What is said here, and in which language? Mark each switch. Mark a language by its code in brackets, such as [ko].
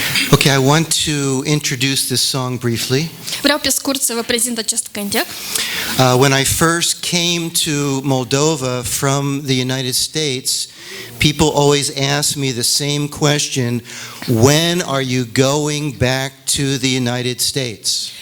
[en] Okay, I want to introduce this song briefly. [ro] Vreau pe scurt să vă prezint acest cântec. [en] When I first came to Moldova from the United States, people always ask me the same question: when are you going back to the United States?